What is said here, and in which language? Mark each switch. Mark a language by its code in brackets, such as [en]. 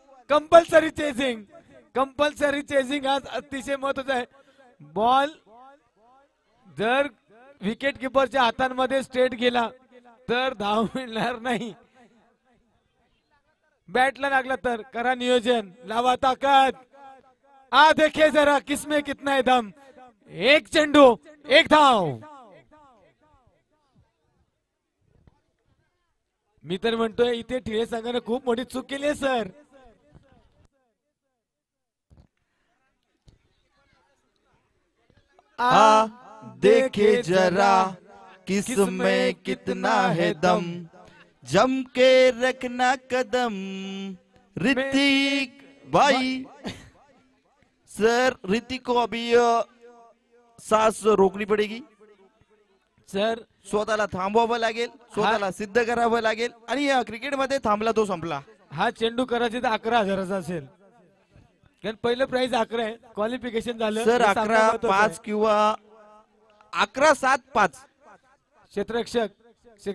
[mr] Compulsory chasing, compulsory chasing आज अतिशय महत्वाचा आहे. बॉल जर विकेट किपरच्या हातांमध्ये स्ट्रेट गेला तर धाव मिळणार नाही. बॅटला लागला तर करा नियोजन, लावा ताकद. [hi] देखे जरा किसमें कितना है दम. [mr] 1 चेंडू 1 धाव. मी तर म्हणतोय इथे ठिळे संघाने खूप मोठी चूक केली आहे सर. [hi] आ देखे जरा किसमें कितना है दम, जम के रखना कदम ऋतिक भाई. सर ऋतिक को अभी सांस रोकनी पडेगी. [mr] सर स्वतःला थांबवावं लागेल, स्वतःला सिद्ध करावं लागेल. आणि क्रिकेटमध्ये थांबला तो संपला. हा चेंडू करायचे तर 11,000चा असेल, कारण पहिलं प्राइस 11 आहे. क्वालिफिकेशन झालं सर हे सामना 11-5 महत्त्वाचा किंवा 11-7-5 आहे. क्षेत्ररक्षक